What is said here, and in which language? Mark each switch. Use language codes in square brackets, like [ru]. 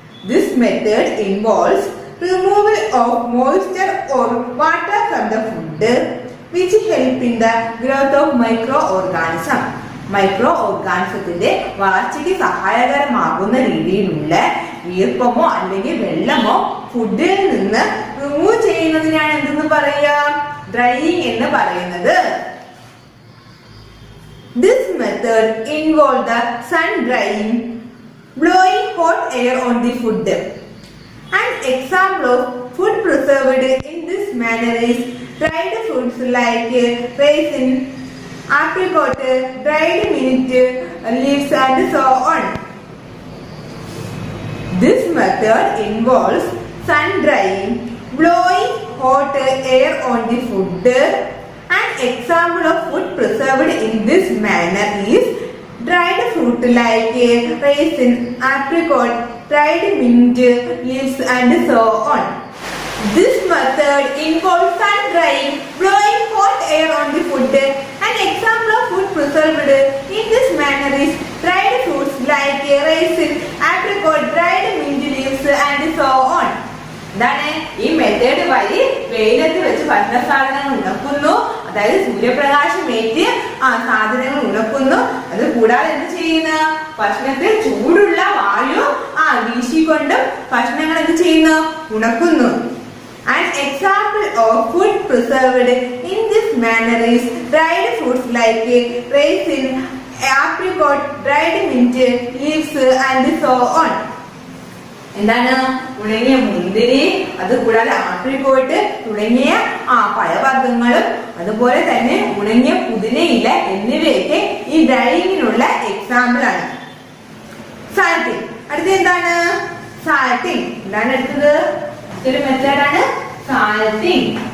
[en] This method involves removal of moisture or water from the food, which help in the growth of microorganism. [ml] Micro ഓർഗാനിസത്തിന്റെ വളർച്ചയ്ക്ക് സഹായകരമാകുന്ന രീതിയിലുള്ള ഈർപ്പമോ അല്ലെങ്കിൽ വെള്ളമോ ഫുഡിൽ നിന്ന് remove ചെയ്യുന്നതിനാണ് എന്തെന്ന് പറയുക, ഡ്രൈയിങ് എന്ന് പറയുന്നത്. [en] This method involves the sun drying, blowing hot air on the food. An example of food preserved in this manner is dried fruits like raisin, apricot, dried mint leaves and so on. This method involves sun drying, blowing hot air on the food. An example of food preserved in this manner is dried fruit like raisin, apricot, dried mint leaves and so on. This method involves sun drying, blowing hot air on the food. An example of food preserved in this manner is dried fruits like raisin, apricot, dried mint leaves and so on. [ml] എന്താണ് ഈ method വഴി വെയിലത്ത് വെച്ച് ഭക്ഷണ സാധനങ്ങൾ ഉണക്കുന്നു, അതായത് സൂര്യപ്രകാശം ഏറ്റ് സാധനങ്ങൾ ഉണക്കുന്നു. അത് കൂടാതെ എന്ത് ചെയ്യുന്ന ഭക്ഷണത്തിൽ ചൂടുള്ള വായു വീശിക്കൊണ്ടും ഭക്ഷണങ്ങൾ എന്ത് ചെയ്യുന്നു, ഉണക്കുന്നു. [en] An example of food preserved in this manner is dried fruits like raisin, apricot, dried mint leaves and so on. [ml] എന്താണ് ഉണങ്ങിയ മുന്തിരി, അതുകൂടാതെ ആപ്രിക്കോട്ട് തുടങ്ങിയ പഴവർഗ്ഗങ്ങളും അതുപോലെ തന്നെ ഉണങ്ങിയ പുതിനയില എന്നിവയൊക്കെ ഈ ഡ്രൈയിങ്ങിനുള്ള എക്സാമ്പിൾ ആണ്. സാൾട്ടിങ്, അടുത്ത എന്താണ് സാൾട്ടിങ്. എന്താണ് അടുത്തത്, ഒരു മെത്തേഡാണ് സാൾട്ടിങ്.